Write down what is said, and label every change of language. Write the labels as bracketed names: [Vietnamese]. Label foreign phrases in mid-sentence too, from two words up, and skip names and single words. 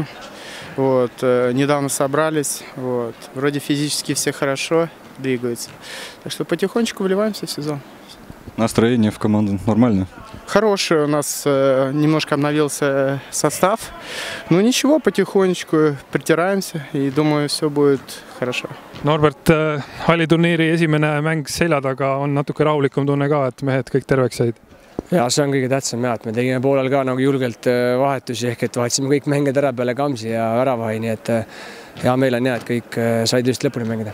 [Russian] Вот, недавно собрались, вот, вроде физически все хорошо двигаются. Так что потихонечку вливаемся в сезон. Настроение в команду нормально? Хорошее, у нас немножко обновился состав. Ну ничего, потихонечку притираемся и думаю, все будет хорошо. [Estonian] Norbert, halliturniiri esimene mäng selja taga on natuke rahulikum tunne ka, et mehed kõik terveks said. Ja see on kõige tähtsam ja, et me tegime poolel ka nagu julgelt vahetusi ehk et vahetasime kõik mängid ära peale Kamsi ja Väravahi, nii et hea meil on ja, et kõik said just lõpuni mängida.